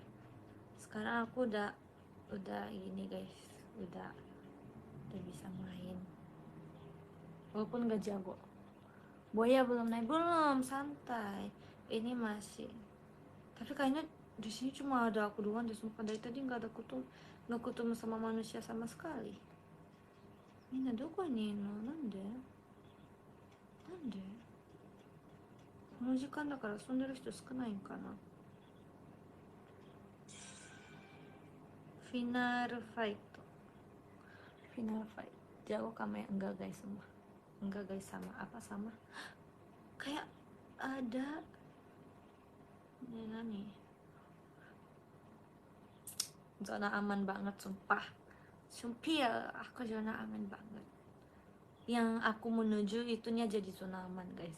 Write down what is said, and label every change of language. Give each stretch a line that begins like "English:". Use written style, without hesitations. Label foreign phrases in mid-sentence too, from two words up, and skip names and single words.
Indonesian: Sekarang aku udah ini guys, udah bisa main. Walaupun nggak jago. Boya belum naik, belum, santai. Ini masih. Tapi kayaknya di sini cuma ada aku doang deh, sumpah. Dari tadi nggak ketemu sama manusia sama sekali. Ini doko nih, no, nande?
Japanese: この時間だから遊んでる人少ないんかな。
English: Final fight.
Indonesian: Jago kami enggak guys semua. Enggak guys, sama apa sama? Kayak ada ini zona aman banget sumpah. Sumpil, aku zona aman banget. Yang aku menuju itunya jadi zona aman guys.